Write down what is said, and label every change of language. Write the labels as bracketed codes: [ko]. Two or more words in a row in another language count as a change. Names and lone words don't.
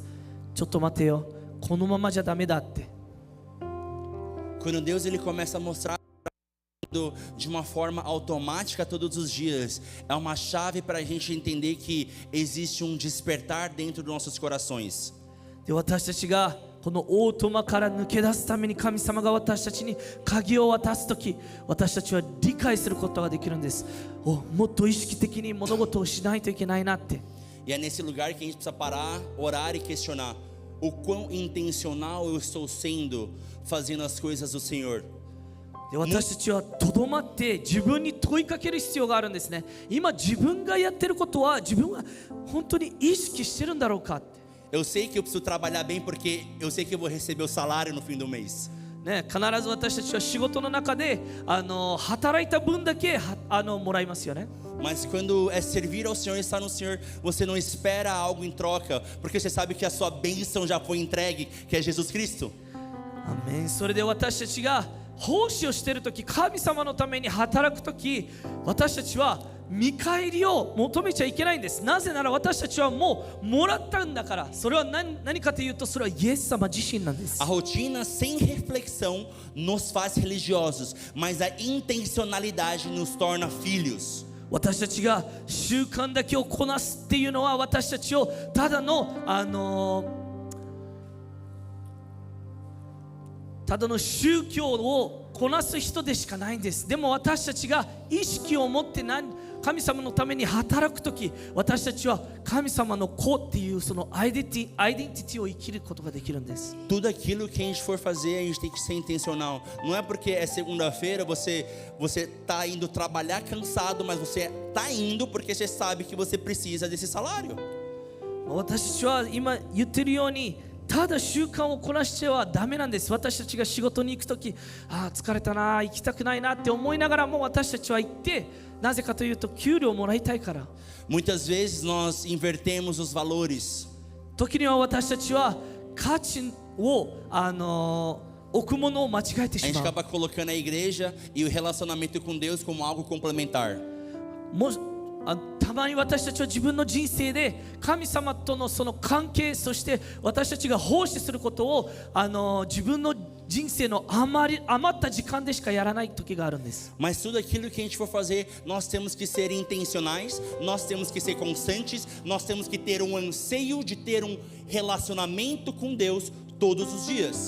[ja] ちょっと待てよ、このままじゃダメだって。 [pt] Quando Deus ele começa a mostrar de uma forma automática todos os dias, é uma chave para a gente entender que existe um despertar dentro dos nossos corações. [ja] で私たちがこのオートマから抜け出すために神様が私たちに鍵を渡すとき、私たちは理解することができるんです。もっと意識的に物事をしないといけないなって。 [pt] E é nesse lugar que a gente precisa parar, orar e questionar o quão intencional eu estou sendo fazendo as coisas do Senhor. [ja] で私たちはとどまって自分に問いかける必要があるんですね。今自分がやってることは自分は本当に意識してるんだろうかって。 [pt] Eu sei que eu preciso trabalhar bem porque eu sei que eu vou receber o salário no fim do mês. [ja] ね、必ず私たちは仕事の中で働いた分だけもらいますよね。 [pt] Mas quando é servir ao Senhor e estar no Senhor, você não espera algo em troca, porque você sabe que a sua bênção já foi entregue, que é Jesus Cristo. [ja] アメン。それで私たちが奉仕をしているとき、神様のために働くとき、私たちは見返りを求めちゃいけないんです。なぜなら私たちはもうもらったんだから。それは何かというと、それはイエス様自身なんです。 [pt] A rotina sem reflexão nos faz religiosos, mas a intencionalidade nos torna filhos. [ja] 私たちが習慣だけをこなすっていうのは、私たちをただの宗教をこなす人でしかないんです。でも私たちが意識を持って神様のために働くとき、私たちは神様の子っていうそのアイデンティティを生きることができるんです。 [pt] Tudo aquilo que a gente for fazer, a gente tem que ser intencional. Não é porque é segunda-feira, você tá indo trabalhar cansado, mas você tá indo porque você sabe que você precisa desse salário. [ja] 私たちは今言ってるように、ただ習慣をこなしてはダメなんです。私たちが仕事に行くとき、疲れたな、行きたくないなって思いながらも私たちは行って、なぜかというと給料をもらいたいから。 [pt] Muitas vezes nós invertemos os valores. [ja] 時には私たちは価値を置くものを間違えて [pt] A [ja] し [pt] gente [ja] まう。 [pt] acaba colocando a igreja e o relacionamento com Deus como algo complementar. [ja] たまに私たちは自分の人生で神様とのその関係、そして私たちが奉仕することを自分の人生の余った時間でしかやらない時があるんです。 [pt] Mas tudo aquilo que a gente for fazer, nós temos que ser intencionais, nós temos que ser constantes, nós temos que ter um anseio de ter um relacionamento com Deus todos os dias.